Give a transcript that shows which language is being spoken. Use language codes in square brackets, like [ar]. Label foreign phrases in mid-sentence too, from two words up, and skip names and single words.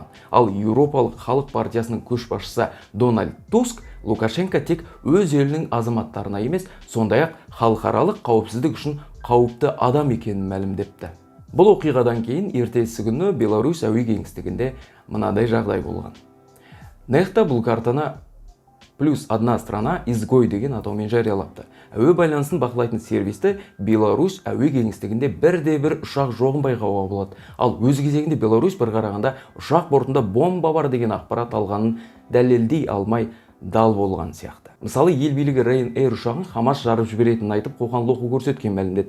[kk] Ал Еуропалық халық партиясының көшбасшысы Дональд Туск Лукашенко тек өз елінің азаматтарына емес, сондай-ақ халықаралық қауіпсіздік үшін қауіпті адам екенін мәлімдепті. Бұл оқиғадан кейін ертесі күні Беларусь әуе кеңістігінде мынадай жағдай болған. Нехта бұл картаны [ru] плюс одна страна изгой [kk] деген атаумен жариялапты. Әуе байланысын бақылайтын сервисті Беларусь әуе кеңістігінде бірде-бір ұшақ жоғын байқауға болады. Ал өз кезегінде Беларусь бір қарағанда ұшақ бортында бомба бар деген ақпарат алғанын дәлелдей алмай дал болған сияқты. Мысалы, ел билігі Ryanair ұшағын Хамас жарып жіберетінін айтып, қоқан-лоққы көрсеткен мәлімдеді.